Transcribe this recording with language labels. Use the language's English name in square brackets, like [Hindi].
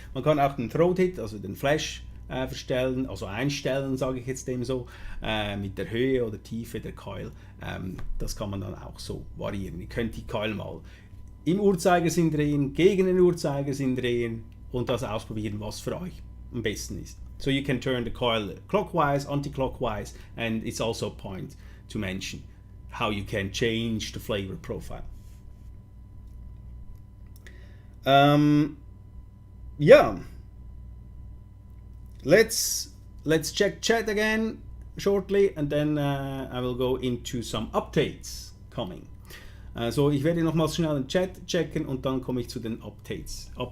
[German] Man kann auch den Throat Hit, also den Flash verstellen, also einstellen, sage ich jetzt dem so, mit der Höhe oder Tiefe der Coil. Das kann man dann auch so variieren. Ihr könnt die Coil mal im Uhrzeigersinn drehen, gegen den Uhrzeigersinn drehen und das ausprobieren, was für euch am besten ist. [English] So you can turn the coil clockwise, anti-clockwise, and it's also a point to mention how you can change the flavor profile. Yeah, let's check chat again shortly, and then I will go into some updates coming. [German] So ich werde nochmals schnell den Chat checken und dann komme ich zu den Updates.